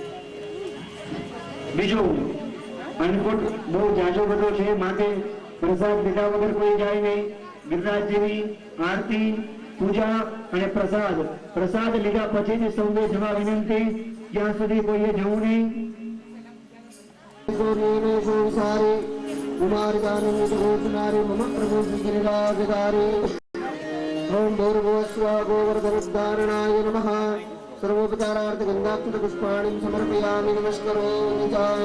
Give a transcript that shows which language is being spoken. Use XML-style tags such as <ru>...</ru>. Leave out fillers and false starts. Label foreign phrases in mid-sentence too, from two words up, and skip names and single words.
<gu>બીજું અન્નકૂટ બહુ જાજો બધો છે, માટે પ્રસાદ લીધા વગર કોઈ જાય નહીં. ગિરિરાજજીની આરતી, પૂજા અને પ્રસાદ લીધા પછી જ સૌને જવા વિનંતી. ત્યાં સુધી કોઈએ જવું નહીં.</gu> <sa>कुमार मम प्रभु गिरिराजधारी ओम भूर्भुवस्व गोवर्धनोद्धारणाय नमः सर्वोपचारार्थ गंगाक्षत पुष्पाणिं समर्पयामि नमस्करोमि च</sa>